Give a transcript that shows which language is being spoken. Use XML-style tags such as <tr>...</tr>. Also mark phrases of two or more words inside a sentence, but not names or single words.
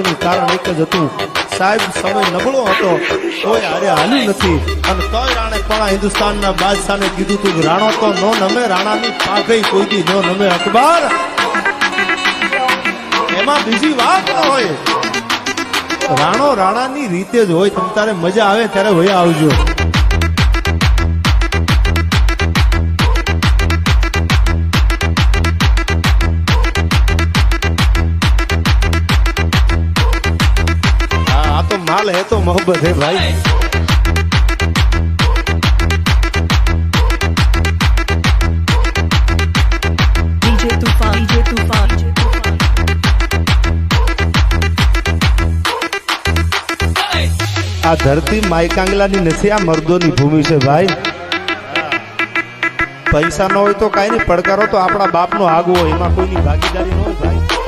<gu>એનું કારણ એક જ હતું, સાહેબ સમય નબળો હતો, કોઈ હારે હાલ્યું નથી, અને તોય રાણે પણ હિન્દુસ્તાનના બાદશાહને કીધું તું રાણો તો નો નમે, રાણાની પાઘઈ કોઈ દી નો નમે અખબાર. એમાં બીજી વાત ન હોય, રાણો રાણાની રીતે જ હોય. તમ તારે મજા આવે ત્યારે વયા આવજો.</gu> <hi>माल है तो मोहब्बत है भाई. DJ Tufan.</hi> <gu>આ ધરતી માયકાંગલાની નથી, આ મર્દોની ભૂમિ છે ભાઈ. પૈસા ન હોય તો કઈ નહીં, પડકારો તો આપણા બાપનો આગવો હોય, એમાં કોઈની ભાગીદારી ન હોય ભાઈ.</gu>